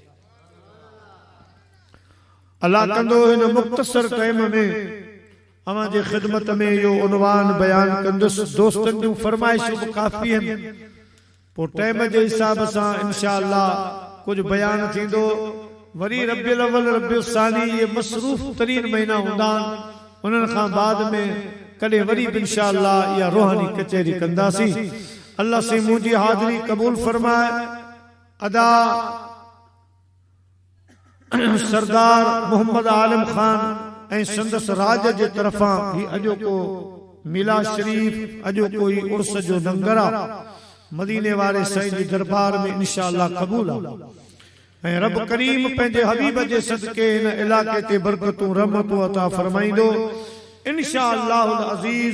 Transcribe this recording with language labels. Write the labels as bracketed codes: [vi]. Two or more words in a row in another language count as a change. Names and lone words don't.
[sd] अल्लाह कंदो हिन मुख़्तसर टाइम में अवां जे ख़िदमत में इहो उनवान बयान कंदुसि। दोस्तनि जूं फरमाइशूं बि काफ़ी आहिनि, पोइ टाइम जे हिसाब सां इंशाअल्लाह कुछ बयान थींदो। वरी रब्बिल अव्वल रब्बिल सानी ये मसरूफ तरीन महीना हूंदा आहिनि, उन्हनि खां बाद में कॾहिं वरी बि इंशाअल्लाह इहा रूहानी कचहरी कंदासीं। अल्लाह से मुंहिंजी हाज़िरी क़बूल फरमाए। अदा सरदार मोहम्मद आलम खान ऐं संदस राज जे तरफ़ां ही अॼोको मिलाद शरीफ़ अॼोको ही उर्स जो लंगर आहे मदीने वारे साईं जे दरबार में इंशाअल्लाह क़बूल आहे ऐं रब करीम पंहिंजे हबीब जे सदके हिन इलाके ते बरकतूं रहमतूं अता फरमाईंदो [ar] إن شاء الله العزيز.